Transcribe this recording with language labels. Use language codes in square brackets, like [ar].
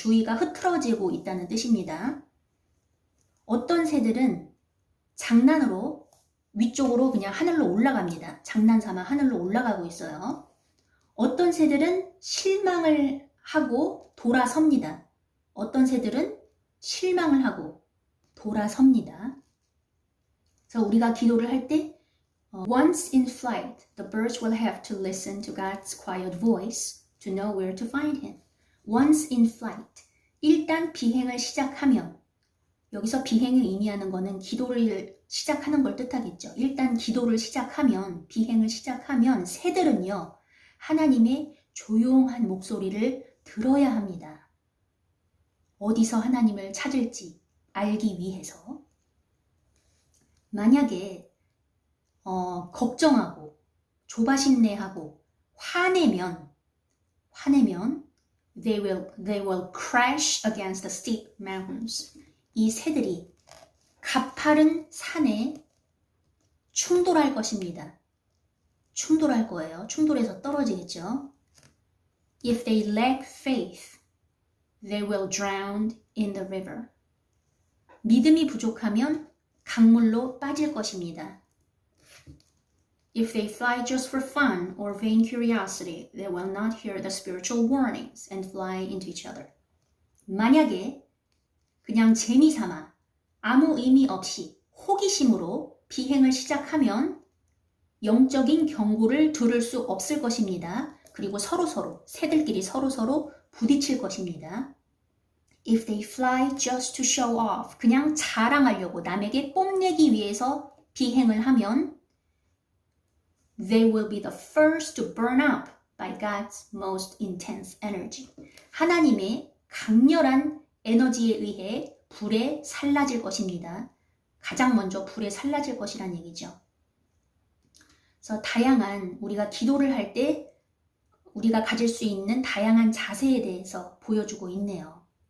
[ko] 주의가 흐트러지고 있다는 뜻입니다. 어떤 새들은 장난으로 위쪽으로 그냥 하늘로 올라갑니다. 장난삼아 하늘로 올라가고 있어요. 어떤 새들은 실망을 하고 돌아섭니다. 어떤 새들은 실망을 하고 돌아섭니다. 그래서 우리가 기도를 할 때 [en] Once in flight, the birds will have to listen to God's quiet voice to know where to find Him. Once in flight, [ko] 일단 비행을 시작하면, 여기서 비행을 의미하는 것은 기도를 시작하는 걸 뜻하겠죠. 일단 기도를 시작하면, 비행을 시작하면 새들은요, 하나님의 조용한 목소리를 들어야 합니다. 어디서 하나님을 찾을지 알기 위해서. 만약에 걱정하고 조바심내하고 화내면 [en] they will crash against the steep mountains. [ko] 이 새들이 가파른 산에 충돌할 것입니다. 충돌할 거예요. 충돌해서 떨어지겠죠. [en] If they lack faith, they will drown in the river. [ko] 믿음이 부족하면 강물로 빠질 것입니다. [en] If they fly just for fun or vain curiosity, they will not hear the spiritual warnings and fly into each other. [ko] 만약에 그냥 재미삼아 아무 의미 없이 호기심으로 비행을 시작하면 영적인 경고를 들을 수 없을 것입니다. 그리고 새들끼리 서로서로 부딪힐 것입니다. [en] If they fly just to show off, [ko] 그냥 자랑하려고 남에게 뽐내기 위해서 비행을 하면 [en] they will be the first to burn up by God's most intense energy. [ko] 하나님의 강렬한 에너지에 의해 불에 살라질 것입니다. 가장 먼저 불에 살라질 것이란 얘기죠. 그래서 다양한 우리가 기도를 할 때 우리가 가질 수 있는 다양한 자세에 대해서 보여주고 있네요.